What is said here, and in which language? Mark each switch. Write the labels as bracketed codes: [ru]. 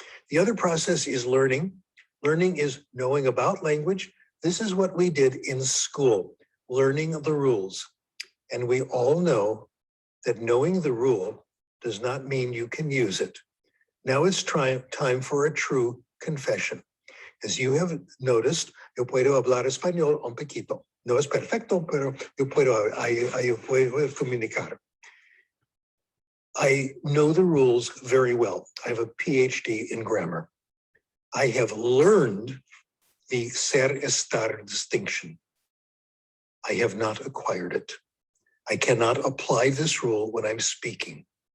[en] The other process is learning. Learning is knowing about language. This is what we did in school, learning the rules. And we all know that knowing the rule does not mean you can use it. Now it's time for a true confession. As you have noticed, [es] yo puedo hablar español un poquito. No es perfecto, pero yo puedo comunicar. [en] I know the rules very well. I have a PhD in grammar. I have learned the ser estar distinction. I have not acquired it. I cannot apply this rule when I'm speaking.